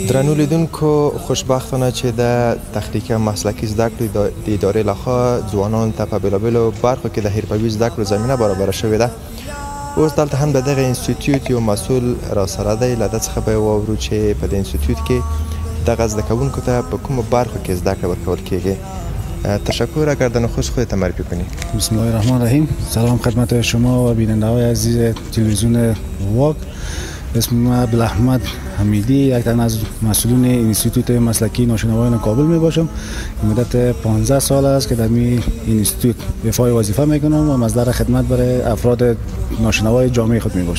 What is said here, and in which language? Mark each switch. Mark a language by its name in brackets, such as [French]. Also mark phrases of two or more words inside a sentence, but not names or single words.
[Pashto] درنو لیدونکو خوشبختانه چې د تخنیکي مسلکي زده کړې د ادارې لخوا ځوانانو ته په بېلابېلو برخو کې د حرفوي زده کړو زمینه برابره شوې ده اوس دلته هم د دغه انسټیټیوټ یو مسؤل راسره دی له ده څخه به یې واورو چې په دې انسټیټیوټ کې دغه زده کوونکو ته په کومو برخو کې زده کړه ورکول کیږي [Persian] تشکر اگر در نخست خودت معرفی کنی. [Arabic] بسم الله الرحمن الرحیم. [Persian] سلام خدمت شما و بیننده های عزیز تلویزیون واک. اسم من عبدالاحمد حمیدی، یک تن از مسئولین انستیتوت مسلکی ناشنوایان کابل می باشم. مدت 15 سال است که در این انستیتوت افای وظیفه میکنم و مصدر خدمت برای افراد ناشنوای جامعه خود می باشم.